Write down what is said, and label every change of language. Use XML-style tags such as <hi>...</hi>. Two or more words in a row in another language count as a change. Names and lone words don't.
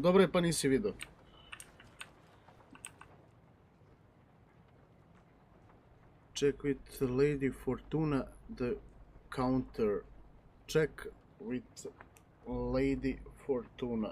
<hr>Dobro je pa nisi vidio.</hr> <en>Check with Lady Fortuna the counter. Check with Lady Fortuna.</en>